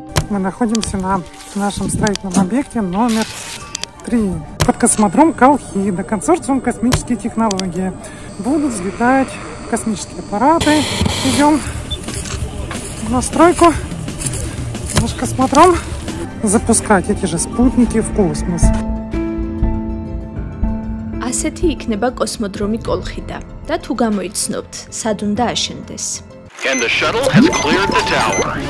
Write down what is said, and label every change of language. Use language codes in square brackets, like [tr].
[ru] Мы находимся на нашем строительном объекте номер 3 под космодром Колхида, консорциум «Космические технологии». Будут взлетать космические аппараты. Идем на стройку, наш космодром, запускать эти же спутники в космос. [ka] ასეთი იქნება კოსმოდრომი კოლხიდა და თუ გამოიცნობთ, სად უნდა აშენდეს. [en] And the shuttle has cleared the tower.